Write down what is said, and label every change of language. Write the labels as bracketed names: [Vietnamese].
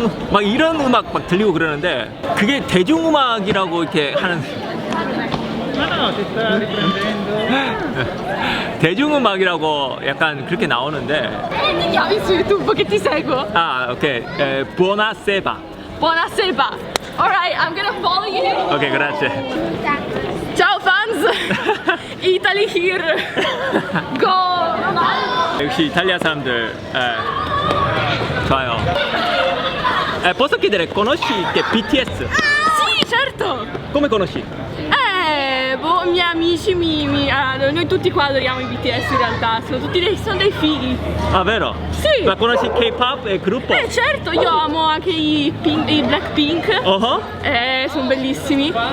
[Korean] 막 이런 음악 막 들리고 그러는데, 그게 대중음악이라고 이렇게 하는 대중음악이라고 약간 그렇게 나오는데. [Italian] Mi chiami su YouTube che ti seguo. [Korean] 오케이. 부어나 세바. [Italian] Buonasera. [English] Alright, I'm gonna follow you. [Korean] 오케이, 그렇지. [Italian] Ciao [English] fans. Italy here. Go. [Korean] 역시 이탈리아 사람들 좋아요. [Italian] Posso chiedere, conosci che BTS? Sì, certo. Come conosci? Boh, i miei amici noi tutti qua adoriamo i BTS in realtà, sono dei fighi. Ah, vero? Sì. Ma conosci K-pop e gruppo? Certo, io amo anche i Blackpink. Sono bellissimi.